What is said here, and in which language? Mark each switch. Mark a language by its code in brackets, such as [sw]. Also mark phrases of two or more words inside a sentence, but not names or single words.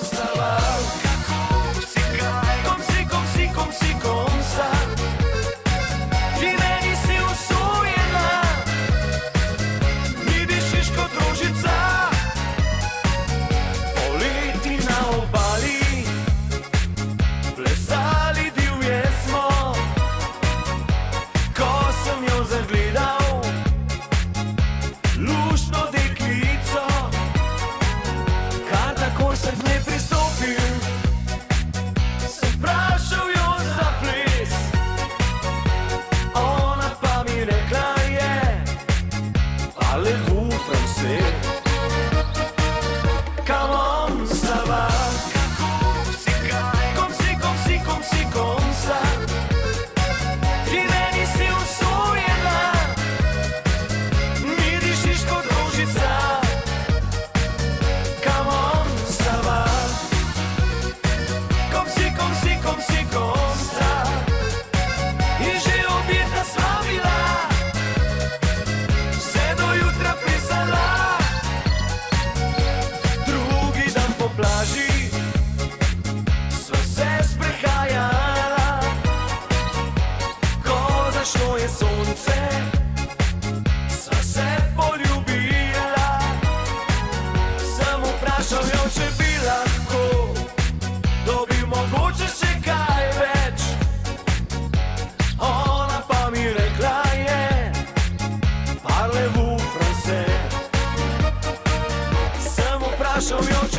[fr] va? Kom si, kom sa? [sl] Ti meni si usujena, mi dišiš kot rožica. Poleti na obali, plesali divje smo. Ko sem jo zagledal, luštno deklico, kar takoj sem k njej pristopil, sem vprašal jo za ples. Ona pa mi rekla je: [fr] Parlez-vous français? [en] Come on, [fr] ça va? Kom si, kom sa? [sl] Ti meni si usujena, mi dišiš kot rožica. [en] Come on, [fr] ça va? Kom si, kom sa? [sl] In že objeta sva bila, vse do jutra plesala. Drugi dan po plaži sva se sprehajala. Ko zašlo je sonce, sva se poljubila. Sem vprašal jo, če bi lahko dobil mogoče še kaj več. Ona pa mi rekla je: [fr] Parlez-vous français? [sl] Sem vprašal jo,